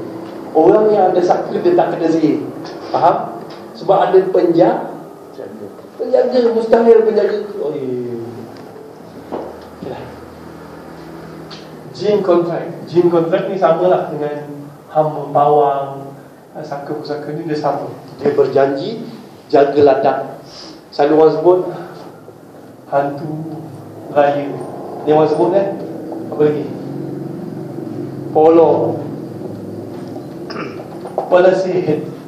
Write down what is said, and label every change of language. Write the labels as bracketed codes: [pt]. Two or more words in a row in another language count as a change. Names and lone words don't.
[ms] Orang yang ada saka dia tak kena sihir. Faham? Sebab ada penjaga, mustahil penjaga. Oh Jin kontrak ni samalah dengan hamba pawang. Saka pusaka ni dia sama. Dia berjanji jaga ladang. Selalu orang sebut hantu raya. Dia orang sebut kan? Apa lagi? Polo, Palasit.